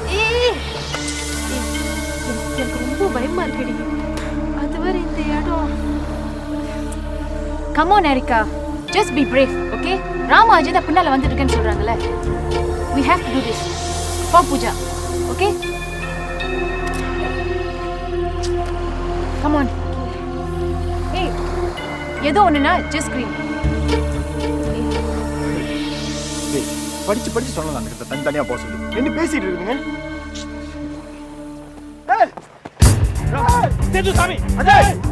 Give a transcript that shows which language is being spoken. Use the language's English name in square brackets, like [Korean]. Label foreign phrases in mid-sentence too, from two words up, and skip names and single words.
[Tamil] எனக்கு ரொம்ப பயமாக இருக்குடி. அது வேறு இந்த இடம். [English] Come on, Erika. Just be brave, okay? [Tamil] ராமா அஜய் தான் பின்னால வந்துட்டு இருக்கேன்னு சொல்றாங்கல்ல. [English] We have to do this. For Pooja, okay? Come on. Hey, [Tamil] ஏதோ ஒண்ணுனா [English] just scream. [Tamil] படிச்சு சொல்லலாம் அந்த கிட்ட தனித்தனியாக போக சொல்லி என்ன பேசிட்டு இருக்குங்க. சாமி அஜய்